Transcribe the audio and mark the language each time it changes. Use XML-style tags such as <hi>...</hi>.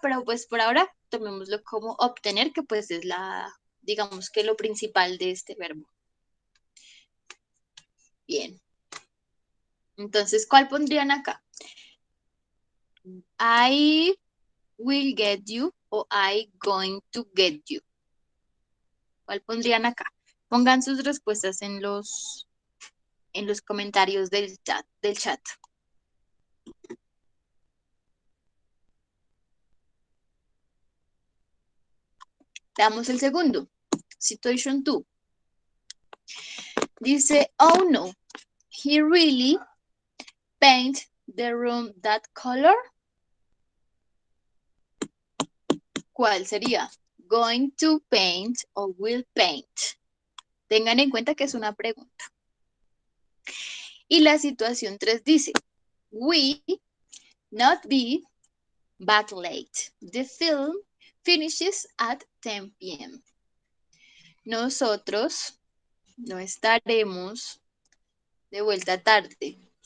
<es>Pero pues por ahora tomémoslo como obtener, que pues es digamos que lo principal de este verbo. Bien. Entonces, ¿cuál pondrían acá?</es> <en>I will get you o I going to get you.</en> <es>¿Cuál pondrían acá? Pongan sus respuestas en los comentarios del chat. Veamos el segundo. Situation 2. Dice,</es> <en>oh no, he really paint the room that color.</en> <es>¿Cuál sería?</es> <en>Going to paint o will paint.</en> <es>Tengan en cuenta que es una pregunta. Y la situación 3 dice,</es> <en>we not be back late. The film finishes at 10 p.m.</en> <es>Nosotros no estaremos de vuelta tarde.</es>